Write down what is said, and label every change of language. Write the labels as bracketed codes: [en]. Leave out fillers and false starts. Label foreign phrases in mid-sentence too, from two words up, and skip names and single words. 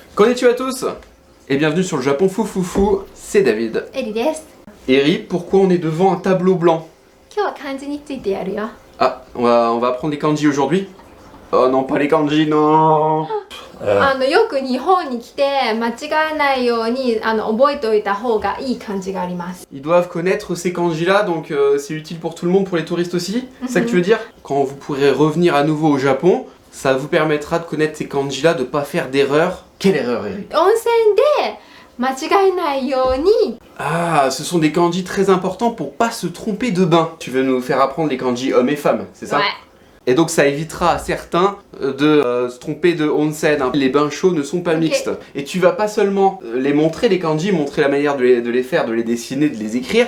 [fr] Konnichiwa à tous et bienvenue sur le Japon Foufoufou, c'est David. [ja] Eri desu. [fr] Eri, pourquoi on est devant un tableau blanc? [ja] 今日は漢字についてやるよ。 [fr] Ah, on va apprendre les kanji aujourd'hui. Oh non, pas les kanji, non. [ja] よく日本に来て間違えないように覚えておいた方がいい漢字があります。 [fr] Ils doivent connaître ces kanji-là, donc c'est utile pour tout le monde, pour les touristes aussi. C'est ça que tu veux dire? Quand vous pourrez revenir à nouveau au Japon, ça vous permettra de connaître ces kanji-là, de pas faire d'erreur. Quelle erreur, Eri? [ja] 温泉で間違えないように。 [fr] Ah, ce sont des kanji très importants pour pas se tromper de bain. Tu veux nous faire apprendre les kanji hommes et femmes, c'est ça? Ouais. Et donc ça évitera à certains de se tromper de onsen. Les bains chauds ne sont pas mixtes. Et tu vas pas seulement les montrer, les kanji, montrer la manière de les faire, de les dessiner, de les écrire.